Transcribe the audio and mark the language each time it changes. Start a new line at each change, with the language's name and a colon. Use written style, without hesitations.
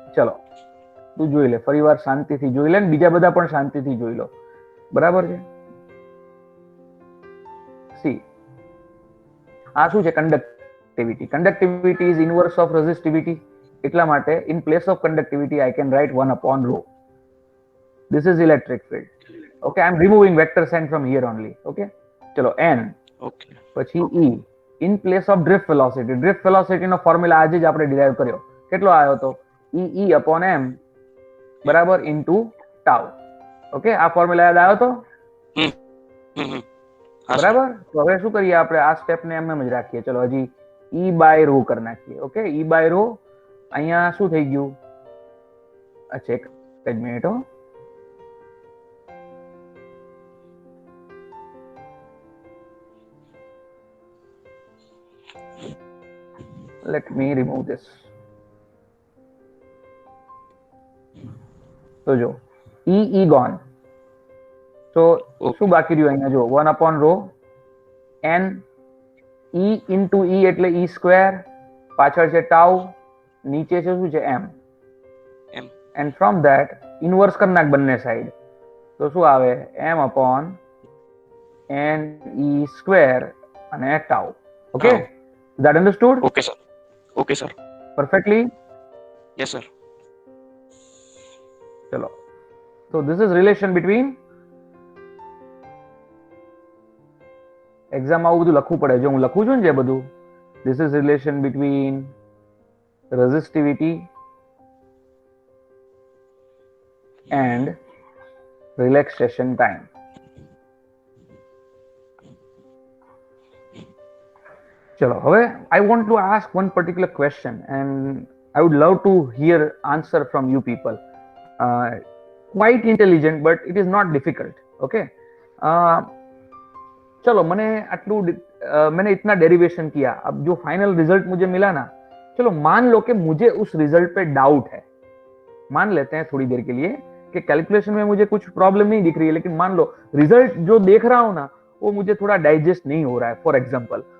Gujarati: ચલો તું જોઈ લે, ફરી વાર શાંતિથી જોઈ લે, ને બીજા બધા પણ શાંતિથી જોઈ લો, બરાબર છે? સી, આ શું છે? Conductivity.
English: Conductivity is inverse of resistivity.
Gujarati: એટલા માટે
English: In place of conductivity I can write 1/ρ. This is electric field. Okay, I am removing vector sign from here only. Okay, ચલો n. Okay. પછી E in place of drift velocity.
Gujarati: Drift velocity no formula આજે જ આપણે derive કર્યો. કેટલો આવ્યો તો?
English: E upon m બરાબર into tau.
Gujarati: ઓકે, આ ફોર્મ્યુલા યાદ આવ્યો તો? બરાબર. તો હવે શું કરીએ આપણે? આ સ્ટેપ ને એમ જ રાખીએ. ચલો હજી E/ρ કરી નાખીએ. ઓકે, E/ρ અહીંયા શું થઈ ગયું? અચ્છા, એક જ મિનિટ હો.
English: Let me remove this.
Gujarati: તો જો E gone. તો શું બાકી રહ્યું અહીંયા? જો 1/ρ n E into E એટલે E², પાછળ છે ટાઉ, નીચે છે શું છે? m.
English: and from that inverse
Gujarati: કરી નાખ બંને સાઈડ, તો શું આવે? m/n E² અને tau.
English: Okay, is that understood? Okay sir. Okay sir. Perfectly? Yes sir. ચલો, so this is relation between
Gujarati: exam આવું બધું લખવું પડે. જો હું લખું છું ને જે બધું,
English: This is relation between resistivity and relaxation time. ચલો હવે I want to ask one particular question and I would love to hear answer from you people. Quite intelligent but it is not difficult. Okay.
Hindi: चलो मैंने इतना derivation किया. अब जो final result मुझे मिला ना, चलो मान लो कि मुझे उस रिजल्ट पे डाउट है. मान लेते हैं थोड़ी देर के लिए कि कैलकुलेशन में मुझे कुछ प्रॉब्लम नहीं दिख रही है, लेकिन मान लो रिजल्ट जो देख रहा हूं ना वो मुझे थोड़ा डाइजेस्ट नहीं हो रहा है
English: For example.